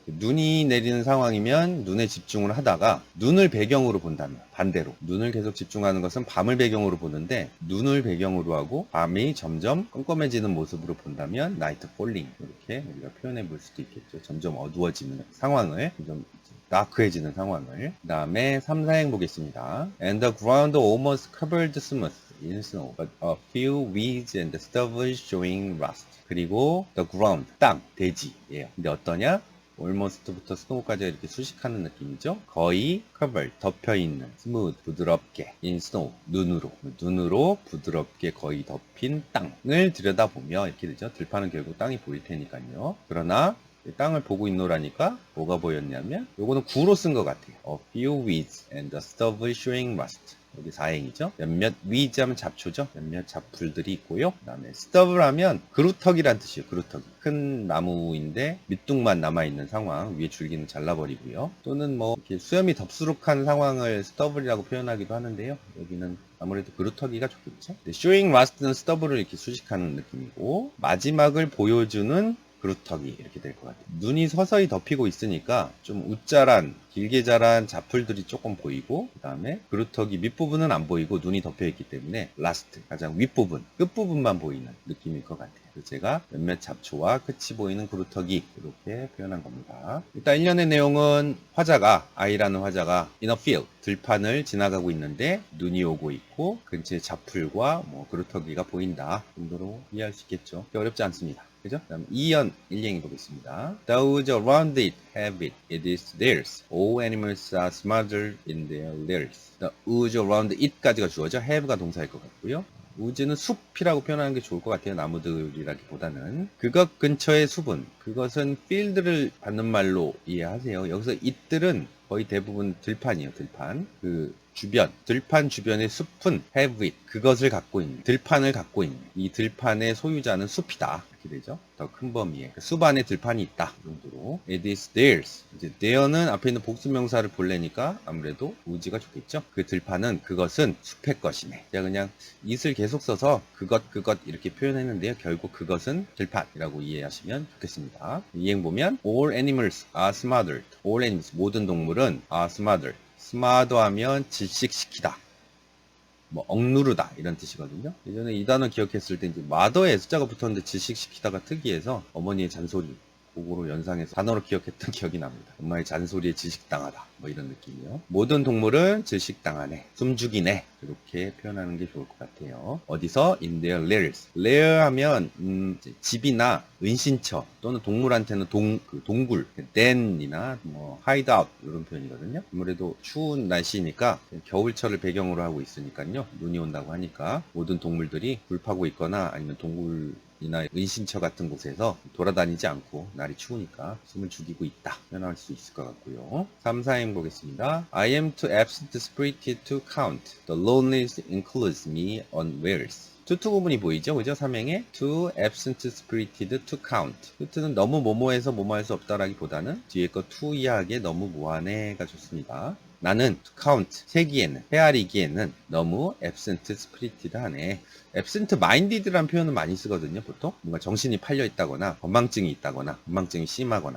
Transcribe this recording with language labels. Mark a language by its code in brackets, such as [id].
[ko] 눈이 내리는 상황이면 눈에 집중을 하다가 눈을 배경으로 본다면 반대로 눈을 계속 집중하는 것은 밤을 배경으로 보는데 눈을 배경으로 하고 밤이 점점 껌껌해지는 모습으로 본다면 [en] night falling [ko] 이렇게 우리가 표현해 볼 수도 있겠죠. 점점 어두워지는 상황을 좀 다크해지는 상황을. 그 다음에 3, 4행 보겠습니다. [en] And the ground almost covered smooth in snow, but a few weeds and stubble showing rust. [ko] 그리고 [en] the ground, [ko] 땅, 대지예요. 근데 어떠냐? almost부터 snow까지 이렇게 수식하는 느낌이죠. 거의 covered, 덮여있는, smooth, 부드럽게, in snow, 눈으로 부드럽게 거의 덮인 땅을 들여다보며 이렇게 되죠. 들판은 결국 땅이 보일 테니까요. 그러나 땅을 보고 있노라니까 뭐가 보였냐면 요거는 구로 쓴 것 같아요. [en] A few weeds and the stubble showing rust. [ko] 여기 4행이죠. 몇몇 weeds 하면 잡초죠. 몇몇 잡풀들이 있고요. 그 다음에 stubble 하면 그루터기란 뜻이에요. 그루터기. 큰 나무인데 밑둥만 남아있는 상황. 위에 줄기는 잘라버리고요. 또는 뭐 이렇게 수염이 덥수룩한 상황을 stubble이라고 표현하기도 하는데요. 여기는 아무래도 그루터기가 좋겠죠. [en] showing rust [ko] 는 stubble을 이렇게 수식하는 느낌이고 마지막을 보여주는 그루터기 이렇게 될 것 같아요. 눈이 서서히 덮이고 있으니까 좀 웃자란 길게 자란 잡풀들이 조금 보이고 그 다음에 그루터기 밑부분은 안 보이고 눈이 덮여 있기 때문에 라스트 가장 윗부분 끝부분만 보이는 느낌일 것 같아요. 그래서 제가 몇몇 잡초와 끝이 보이는 그루터기 이렇게 표현한 겁니다. 일단 1년의 내용은 아이라는 화자가 in a field 들판을 지나가고 있는데 눈이 오고 있고 근처에 잡풀과 뭐 그루터기가 보인다 정도로 이해할 수 있겠죠. 어렵지 않습니다. 그죠? 다음 2연 1행이 보겠습니다. [en] Those around it have it. It is theirs. All animals are smothered in their lairs. Those around it [ko] 까지가 주어져. have가 동사일 것 같고요. 우즈는 숲이라고 표현하는 게 좋을 것 같아요. 나무들이라기보다는. 그것 근처의 숲은 그것은 필드를 받는 말로 이해하세요. 여기서 it들은 거의 대부분 들판이에요. 들판. 그 주변, 들판 주변의 숲은 [en] have it, [ko] 그것을 갖고 있는, 들판을 갖고 있는, 이 들판의 소유자는 숲이다. 이렇게 되죠. 더 큰 범위에. 숲 안에 들판이 있다. 이 정도로. [en] It is theirs. [ko] 이제 their는 앞에 있는 복수명사를 볼래니까 아무래도 우지가 좋겠죠. 그 들판은 그것은 숲의 것이네. 제가 그냥 it을 계속 써서 그것 이렇게 표현했는데요. 결국 그것은 들판이라고 이해하시면 좋겠습니다. 이행 보면 [en] all animals are smothered. all animals, [ko] 모든 동물은 [en] are smothered. [ko] 스마더 하면 질식시키다, 뭐 억누르다 이런 뜻이거든요. 예전에 이 단어 기억했을 때 이제 마더에 숫자가 붙었는데 질식시키다가 특이해서 어머니의 잔소리 그거로 연상해서 단어로 기억했던 기억이 납니다. 엄마의 잔소리에 질식당하다 뭐 이런 느낌이요. 모든 동물은 질식당하네, 숨죽이네 이렇게 표현하는 게 좋을 것 같아요. 어디서? [en] in their lairs. [ko] lair 하면 집이나 은신처 또는 동물한테는 동굴, den이나 뭐 hideout 이런 표현이거든요. 아무래도 추운 날씨니까 겨울철을 배경으로 하고 있으니까요. 눈이 온다고 하니까 모든 동물들이 불 파고 있거나 아니면 동굴이나 은신처 같은 곳에서 돌아다니지 않고 날이 추우니까 숨을 죽이고 있다 표현할 수 있을 것 같고요. 3, 4행 보겠습니다. [en] I am too absent spirited to count. The loneliness includes me unawares. [ko] 투 부분이 보이죠? 그죠? 3행에 [en] too absent spirited to count. [ko] 투는 너무 뭐뭐해서 뭐뭐할 수 없다라기보다는 뒤에 거 to 이하게 너무 뭐하네가 좋습니다. 나는 [en] to count, [ko] 세기에는, 헤아리기에는 너무 [en] absent spirited [ko] 하네. absent minded라는 표현을 많이 쓰거든요, 보통. 뭔가 정신이 팔려 있다거나, 건망증이 있다거나, 건망증이 심하거나.